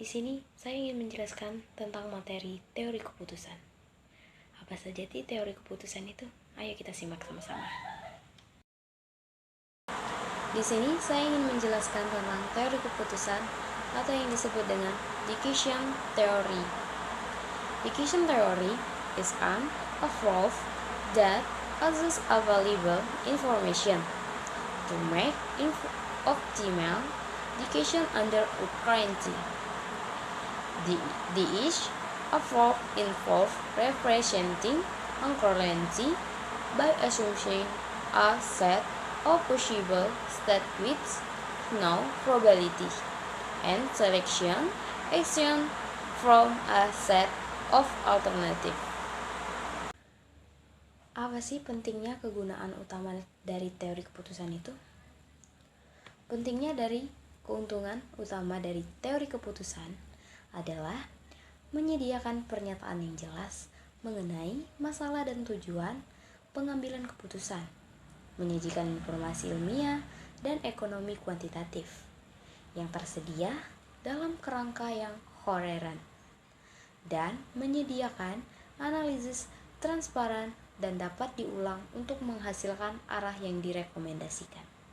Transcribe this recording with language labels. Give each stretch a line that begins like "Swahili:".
Indonesian: Di sini saya ingin menjelaskan tentang materi teori keputusan. Apa saja teori keputusan itu? Ayo kita simak sama-sama. Di sini saya ingin menjelaskan tentang teori keputusan atau yang disebut dengan decision theory.
English: Decision theory is an approach that uses available information to make optimal decision under uncertainty. Each approach involves representing uncertainty by assuming a set of possible states with no probability and selection action from a set of alternative.
Indonesian: Apa sih pentingnya kegunaan utama dari teori keputusan itu? Pentingnya dari keuntungan utama dari teori keputusan adalah menyediakan pernyataan yang jelas mengenai masalah dan tujuan pengambilan keputusan, menyajikan informasi ilmiah dan ekonomi kuantitatif yang tersedia dalam kerangka yang koheren, dan menyediakan analisis transparan dan dapat diulang untuk menghasilkan arah yang direkomendasikan.